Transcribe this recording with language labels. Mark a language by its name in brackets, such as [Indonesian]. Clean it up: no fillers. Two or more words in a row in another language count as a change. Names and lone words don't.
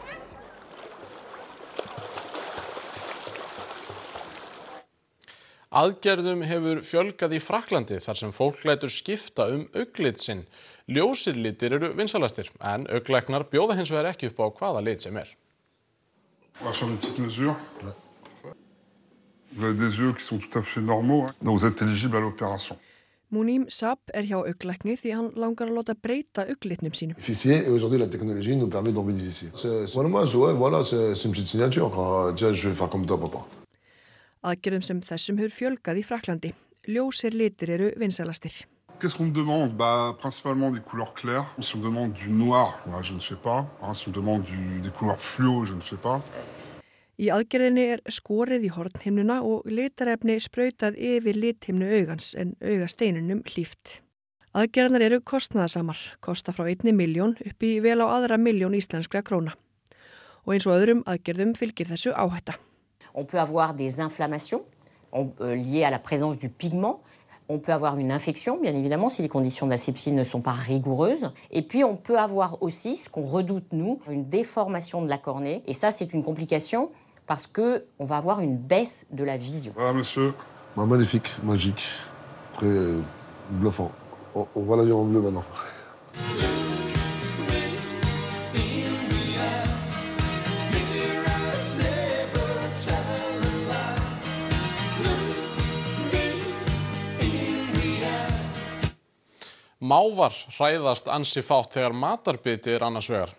[Icelandic] Aðgerðum hefur fjölgað í Frakklandi þar sem fólk lætur skipta augnlit sinn. Ljósir litir eru vinsalastir, en augnlæknar bjóða hins vegar ekki upp á hvaða lit sem [French] On va faire une petite mesure. Vous avez des yeux qui sont tout à fait normaux, donc vous êtes éligible à l'opération. [Icelandic] Munim Sab hier augnlækni því hann langar að láta breyta augnlitnum sínum. [French] Et aujourd'hui la technologie nous permet d'en bénéficier. Moi voilà, c'est une petite signature quand je vais faire comme toi papa. [Icelandic] Aðgerðum sem þessum hefur fjölgað í Frakklandi. Ljósir litir eru vinsalastir. [French] Qu'est-ce qu'on me demande? Principalement des couleurs claires. Si on me demande du noir, je ne fais pas. Si on me demande des couleurs fluo, je ne fais pas. [Icelandic] Í aðgerðinni skorið í hornhimnuna og litarefni sprautað yfir lithimnu augans en augasteinunum hlíft. Aðgerðarnar eru kostnaðarsamar, kosta frá 1 milljón upp í vel á aðra milljón íslenskra króna. Og eins og öðrum aðgerðum fylgir þessu áhætta. [French] On peut avoir des inflammations liées à la présence du pigment. On peut avoir une infection, bien évidemment, si les conditions d'asepsie ne sont pas rigoureuses. Et puis, on peut avoir aussi, ce qu'on redoute, nous, une déformation de la cornée. Et ça, c'est une complication parce qu'on va avoir une baisse de la vision. Voilà, monsieur. Magnifique, magique, très bluffant. On voit l'avion en bleu maintenant. [Icelandic] Mávar hræðast ansi fátt þegar matarbiti annars vegar.